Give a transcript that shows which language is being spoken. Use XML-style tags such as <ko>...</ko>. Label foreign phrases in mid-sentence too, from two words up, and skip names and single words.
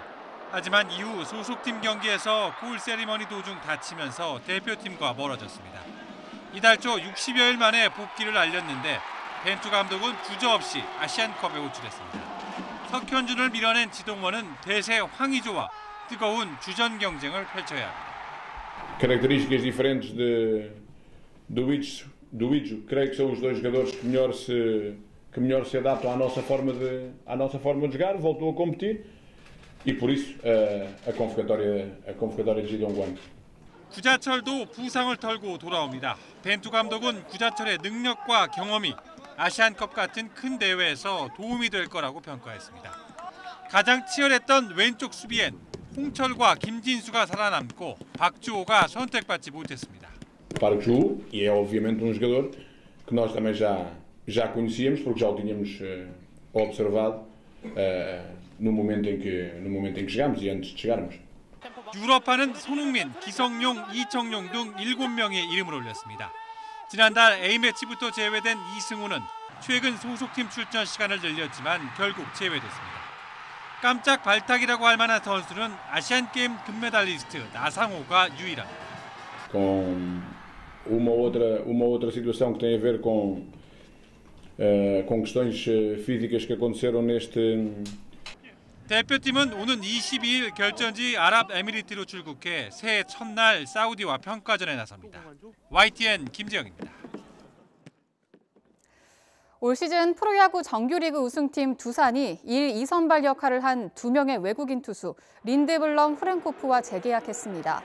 <ko>하지만 이후 소속팀 경기에서 골 세리머니 도중 다치면서 대표팀과 멀어졌습니다. 이달 초 60여일 만에 복귀를 알렸는데 벤투 감독은 주저없이 아시안컵에 호출했습니다. 석현준을 밀어낸 지동원은 대세 황의조와 뜨거운 주전 경쟁을 펼쳐야 합니다.</ko> <pt>Características diferentes do Idzo, creio que são os dois jogadores que melhor se adaptam à nossa forma de jogar, voltou a competir e por isso a convocatória de Gideon.</pt> <ko>구자철도 부상을 털고 돌아옵니다. 벤투 감독은 구자철의 능력과 경험이 아시안컵 같은 큰 대회에서 도움이 될 거라고 평가했습니다. 가장 치열했던 왼쪽 수비엔 홍철과 김진수가 살아남고 박주호가 선택받지 못했습니다.</ko> <pt>Para o Ju, e é obviamente jogador que nós também já conhecíamos porque já o tínhamos observado no momento em que chegámos e antes de chegarmos.</pt> <ko>유럽파는 손흥민, 기성용, 이청용 등 7명의 이름을 올렸습니다. 지난달 A매치부터 제외된 이승우는 최근 소속팀 출전 시간을 늘렸지만 결국 제외됐습니다. 깜짝 발탁이라고 할 만한 선수는 아시안게임 금메달리스트 나상호가 유일합니다.</ko> <pt>Com uma outra situação que tem a ver com questões físicas que aconteceram neste.</pt> <ko>대표팀은 오는 22일 결전지 아랍에미리트로 출국해 새해 첫날 사우디와 평가전에 나섭니다. YTN 김재영입니다. 올 시즌 프로야구 정규리그 우승팀 두산이 1, 2선발 역할을 한 2명의 외국인 투수 린드블럼, 후렌코프와 재계약했습니다.</ko>